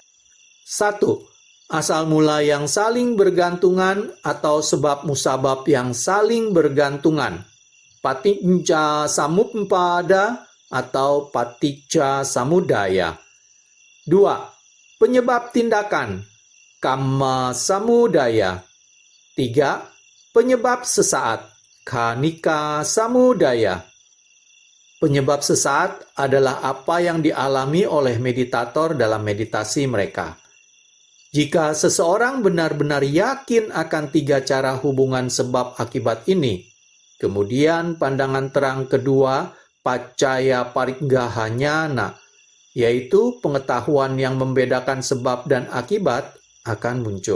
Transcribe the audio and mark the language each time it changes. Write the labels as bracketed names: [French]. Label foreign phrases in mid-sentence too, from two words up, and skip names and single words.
[Indonesian] 1. Asal mula yang saling bergantungan atau sebab musabab yang saling bergantungan. [Pali] Paticca samuppada atau paticca samudaya. [Indonesian] 2. Penyebab tindakan. [Pali] Kamma samudaya. [Indonesian] 3. Penyebab sesaat. [Pali] Khanika samudaya. [Indonesian] Penyebab sesaat adalah apa yang dialami oleh meditator dalam meditasi mereka. Jika seseorang benar-benar yakin akan 3 cara hubungan sebab akibat ini, kemudian pandangan terang kedua, [Pali] paccaya pariggahanyana, [Indonesian] yaitu pengetahuan yang membedakan sebab dan akibat, akan muncul.